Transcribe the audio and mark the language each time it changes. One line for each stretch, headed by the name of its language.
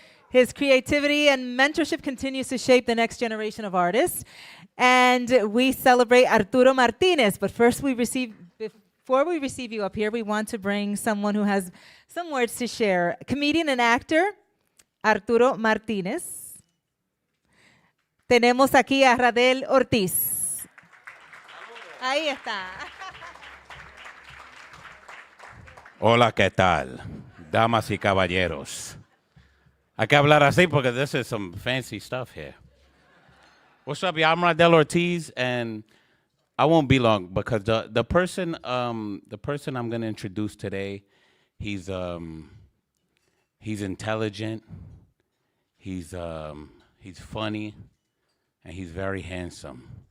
English: His creativity and mentorship continues to shape the next generation of artists. And we celebrate Arturo Martínez. But first, before we receive you up here, we want to bring someone who has some words to share. Comedian and actor, Arturo Martínez.
Spanish: Tenemos aquí a Radel Ortiz. Ahí está. Hola, ¿qué tal? Damas y caballeros. Hay que hablar así porque
English: this is some fancy stuff here. What's up, y'all? I'm Radel Ortiz, and I won't be long because the person I'm going to introduce today, he's intelligent, he's funny, and he's very handsome.